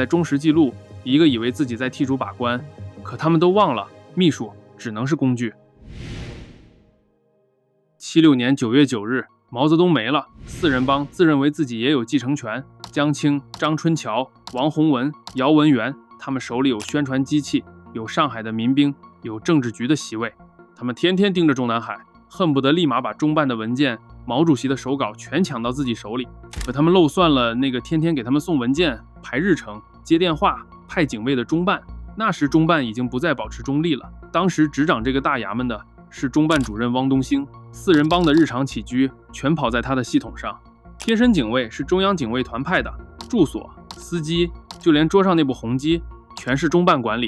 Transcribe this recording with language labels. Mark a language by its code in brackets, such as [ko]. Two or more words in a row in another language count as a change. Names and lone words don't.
[zh] 忠實記錄，一個以為自己在替主把關，可他們都忘了，秘書只能是工具。76年9月9日，毛澤東沒了，4人幫自認為自己也有繼承權，江青、張春橋、王洪文、姚文元，他們手裡有宣傳機器，有上海的民兵，有政治局的席位，他們天天盯着中南海，恨不得立馬把中办的文件、毛主席的手稿全搶到自己手裡。可他們漏算了那個天天給他们送文件、排日程、接電話、派警衛的中辦。那時中辦已經不再保持中立了，當時執掌這個大衙門的是中辦主任汪東興，4人幫的日常起居全跑在他的系統上。貼身警衛是中央警衛團派的，住所、司機，就連桌上那部紅機全是中办管理。